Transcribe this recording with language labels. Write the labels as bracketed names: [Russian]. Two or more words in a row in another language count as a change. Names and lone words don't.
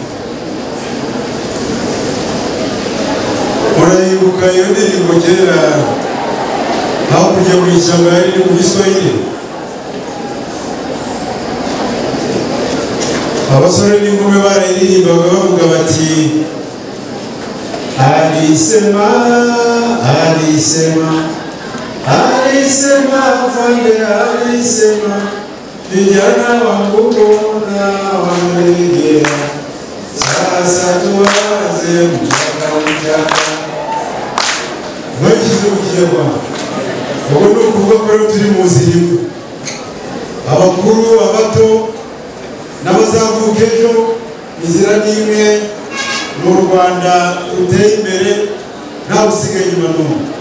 [Kinyarwanda] Murayibuka iyo ndirimbo kera aho kujya mu ishyamba yari mu Giswahili? Abasore n'inkumi barayiririmbaga bavuga bati [Swahili] alisema alisema alisema afande alisema vijana wangu na wamelegea sasa tuanze mchaka [Kinyarwanda] mwishyize mu Kinyarwanda. Ubu ni ukuvuga ko rero turi mu zirimo abakuru abato n'abazavuka ejo. Inzira ni imwe, mu Rwanda ruteye imbere ntawe usigaye inyuma n'umwe.